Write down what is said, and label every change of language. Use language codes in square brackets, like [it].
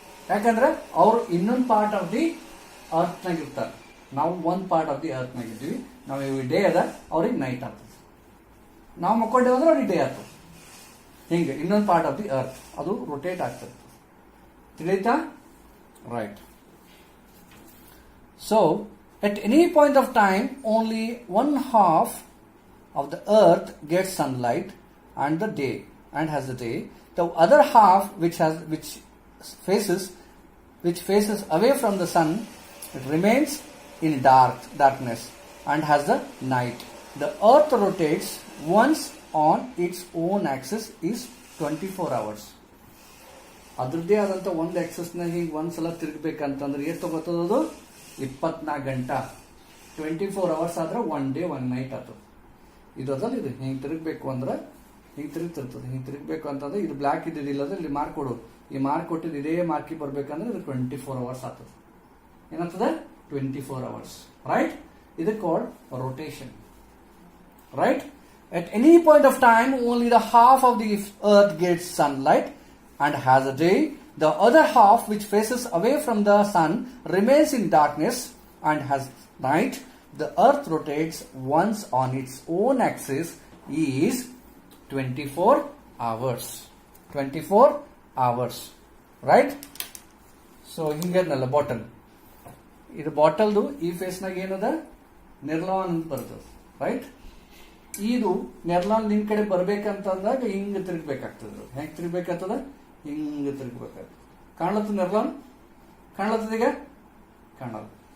[kn] ಯಾಕಂದ್ರೆ ಅವ್ರು ಇನ್ನೊಂದು [en] part of the ಅರ್ತ್ನಾಗ [kn] ಇರ್ತಾರೆ, ನಾವು ಒಂದ್ ಪಾರ್ಟ್ ಆಫ್ ದಿ ಅರ್ತ್ನಾಗ ಇದ್ದೀವಿ. ನಾವು ಡೇ ಅದ, ಅವ್ರಿಗೆ ನೈಟ್ ಆಗ್ತದೆ. ನಾವು ಮಕ್ಕೊಂಡೇವೆ ಅಂದ್ರೆ ಅವ್ರಿಗೆ ಡೇ ಆಗ್ತದೆ. ಹಿಂಗೆ ಇನ್ನೊಂದು [en] part of the earth [kn] ಅದು ರೊಟೇಟ್ ಆಗ್ತದೆ. ತಿಳಿತಾ? Right. [en] So, at any point of time, only one half of the earth gets sunlight and has the day. The other half, which faces away from the sun, it remains in darkness and has the night. The earth rotates once on its own axis is 24 hours. [kn] ಅದ್ರದ್ದೇ ಆದಂತ ಒಂದು ಆಕ್ಸಸ್ನ ಹಿಂಗೆ ಒಂದ್ಸಲ ತಿರುಗಬೇಕಂತಂದ್ರೆ ಎಷ್ಟು ತಗೋತದದು? 24 ಗಂಟೆ. 24 hours ಆದ್ರೆ 1 day 1 night ಆಗ್ತದೆ. ಇದು ಅದಲ್ಲ, ಇದು ಹಿಂಗೆ ತಿರುಗಬೇಕು ಅಂದ್ರೆ ಹಿಂಗೆ ತಿರುಗ್ತಿರ್ತದೆ. ಹಿಂಗೆ ತಿರುಗಬೇಕು ಅಂತಂದ್ರೆ ಇದು ಬ್ಲಾಕ್ ಇದ್ದಿದ್ದಿಲ್ಲ ಅಂದ್ರೆ ಇಲ್ಲಿ ಮಾರ್ಕ್ ಕೊಡು, ಈ ಮಾರ್ಕ್ ಕೊಟ್ಟಿದ್ದು ಇದೇ ಮಾರ್ಕಿ ಬರ್ಬೇಕಂದ್ರೆ ಇದು 24 ಅವರ್ಸ್ ಆಗ್ತದೆ. ಏನಾಗ್ತದೆ? 24 ಅವರ್ಸ್. ರೈಟ್. ಇದು called rotation. Right. [en] At any point of time, only the half of the earth gets sunlight and has a day. The other half, which faces away from the sun, remains in darkness and has night. The earth rotates once on its own axis is 24 hours. 24 hours. Right? [kn] So, ಹಿಂಗೇನಲ್ಲ bottle. ಇದು ಬಾಟಲ್ದು ಈ ಫೇಸ್ನಾಗ ಏನದ? ನಿರ್ಲಾನ್ ಅಂತ ಬರ್ತದೆ. Right? ಇದು ನೆರ್ಲಾನ್ ನಿನ್ ಕಡೆ ಬರ್ಬೇಕಂತಂದಾಗ ಹಿಂಗ ತಿರುಗ್ಬೇಕಾಗ್ತದ. ಹೆಂಗ್ ತಿರುಗ್ಬೇಕಾಗ್ತದ? ಹಿಂಗ ತಿರುಗ್ಬೇಕಾಗ್ತದ. ಕಾಣ್ಲತ್ತದ ನೆರ್ಲಾನ್? ಕಾಣ್ಲತ್ತದ ಈಗ? ಕಾಣಲ್ಲ.